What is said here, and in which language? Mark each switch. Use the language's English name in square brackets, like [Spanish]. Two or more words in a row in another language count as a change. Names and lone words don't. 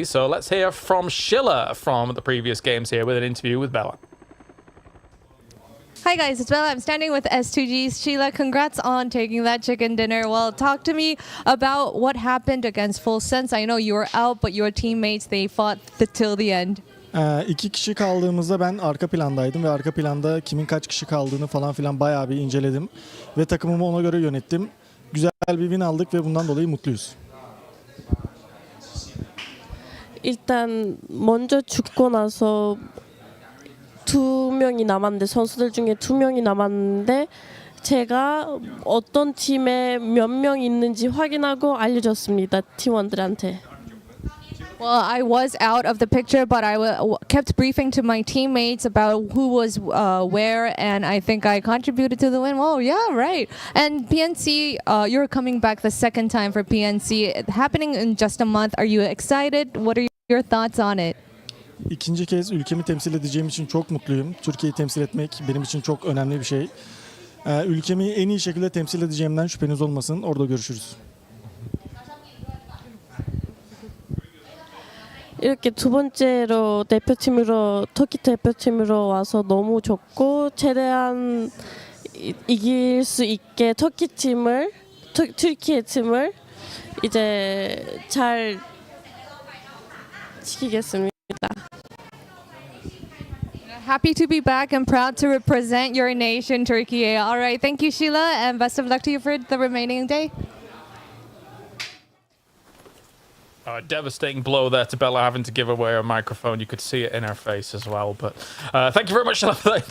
[English] So let's hear from Schiller from the previous games here with an interview with Bella. Hi guys, it's Bella. I'm standing with S2G's Sheila. Congrats on taking that chicken dinner. Well, talk to me about what happened against Full Sense. I know you were out, but your teammates, they fought till the end. [Turkish] 2 kişi kaldığımızda ben arka plandaydım ve arka planda kimin kaç kişi kaldığını falan filan bayağı bir inceledim ve takımımı ona göre yönettim. Güzel bir win aldık ve bundan dolayı mutluyuz. [Korean] 일단 먼저 죽고 나서 2명이 남았는데 선수들 중에 2명이 남았는데 제가 어떤 팀에 몇 명 있는지 확인하고 알려줬습니다. 팀원들한테. [English] Well, I was out of the picture, but I kept briefing to my teammates about who was where, and I think I contributed to the win. Oh, yeah, right. And PNC, you're coming back the second time for PNC, happening in just a month. Are you excited? What are your thoughts on it? [Turkish] İkinci kez ülkemi temsil edeceğim için çok mutluyum. Türkiye'yi temsil etmek benim için çok önemli bir şey. Ülkemi en iyi şekilde temsil edeceğimden şüpheniz olmasın. Orada görüşürüz. [Korean] 이렇게 두 번째로 대표팀으로 터키 대표팀으로 와서 너무 좋고 최대한 이길 수 있게 터키 팀을 튀르키예 팀을 이제 잘 지키겠습니다. [English] Happy to be back and proud to represent your nation, Turkey. All right, thank you, Sheila, and best of luck to you for the remaining day. A devastating blow there to Bella, having to give away her microphone. You could see it in her face as well. But thank you very much for that interview.